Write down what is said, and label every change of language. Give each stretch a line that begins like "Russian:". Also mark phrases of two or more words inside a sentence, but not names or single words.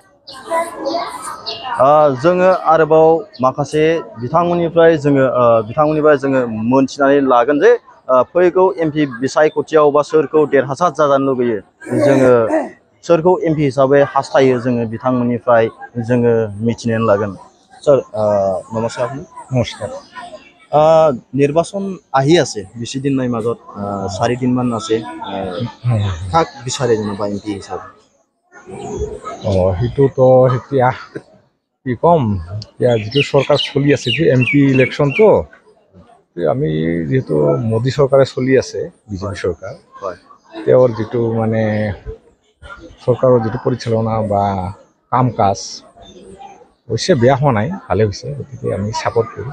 Bodo: जोङो आरोबाव माखासे बिथांमोननिफ्राय जोङो मोनथिनानै लागोन जे फैगौ एमपि बिसायख'थियाव बा सोरखौ देरहासार जाजानो लुगैयो जोङो सोरखौ एमपि हिसाबै हास्थायो जोङो बिथांमोननिफ्राय जोङो मिथिनानै लागोन सर नमस्कार नमस्कार
Assamese: নির্বাচন আহি আছে বেছি দিন নাই মাজত 4 দিন মান আছে কাক বিচাৰে জানো বা এমপি হিচাপে সেইটোতো এতিয়া কি কম এতিয়া যিটো চৰকাৰ চলি আছে যে এমপি ইলেকশ্যনটো আমি যেহেতু মোদী চৰকাৰে চলি আছে বিজেপি চৰকাৰ তেওঁৰ যিটো মানে চৰকাৰৰ যিটো পৰিচালনা বা কাম কাজ অৱশ্যে বেয়া হোৱা নাই ভালে হৈছে গতিকে আমি ছাপোৰ্ট কৰোঁ